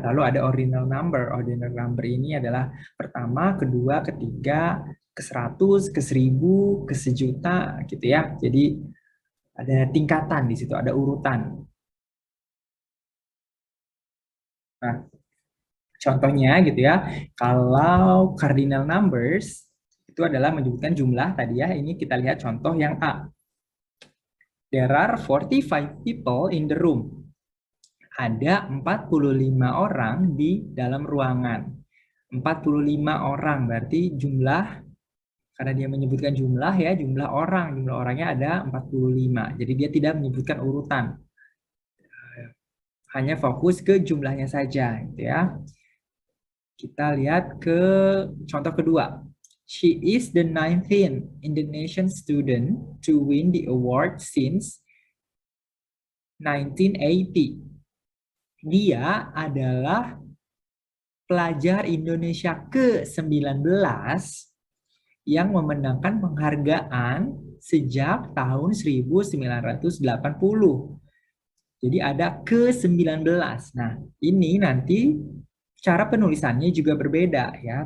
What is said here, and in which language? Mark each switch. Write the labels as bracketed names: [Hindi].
[Indonesian] Lalu ada ordinal number. Ordinal number ini adalah pertama, kedua, ketiga, ke 100, ke 1000, ke sejuta gitu ya. Jadi ada tingkatan di situ, ada urutan. Nah, contohnya gitu ya, kalau cardinal numbers itu adalah menyebutkan jumlah tadi ya. Ini kita lihat contoh yang A. [English] There are 45 people in the room. [Indonesian] Ada 45 orang di dalam ruangan. 45 orang berarti jumlah, karena dia menyebutkan jumlah ya, jumlah orang. Jumlah orangnya ada 45. Jadi dia tidak menyebutkan urutan. Hanya fokus ke jumlahnya saja gitu ya. Kita lihat ke contoh kedua. [English] She is the 19th Indonesian student to win the award since 1980. [Indonesian] Dia adalah pelajar Indonesia ke-19 yang memenangkan penghargaan sejak tahun 1980. Jadi ada ke-19. Nah, ini nanti cara penulisannya juga berbeda ya.